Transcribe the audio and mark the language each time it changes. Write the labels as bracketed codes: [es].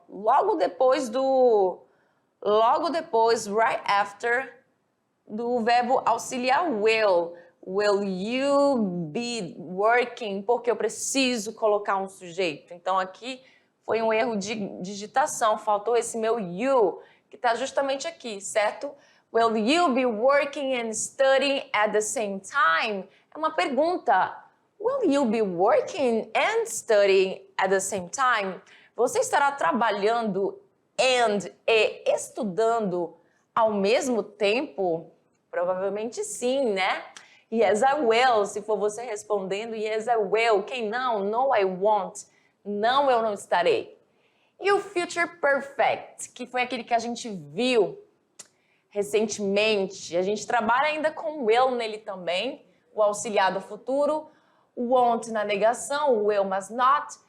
[pt] Logo depois, [en] right after, [pt] do verbo auxiliar will. [en] Will you be working? [pt] Porque eu preciso colocar um sujeito. Então, aqui foi um erro de digitação. Faltou esse meu you, que está justamente aqui, certo? [en] Will you be working and studying at the same time? [pt] É uma pergunta. [en] Will you be working and studying at the same time? [pt] Você estará trabalhando e estudando ao mesmo tempo? Provavelmente sim, né? [en] Yes, I will, [pt] se for você respondendo, [en] yes, I will. [pt] Quem não? [en] No, I won't. [pt] Não, eu não estarei. E o future perfect, que foi aquele que a gente viu recentemente. A gente trabalha ainda com will nele também, o auxiliar do futuro, o won't na negação, o will, mas not.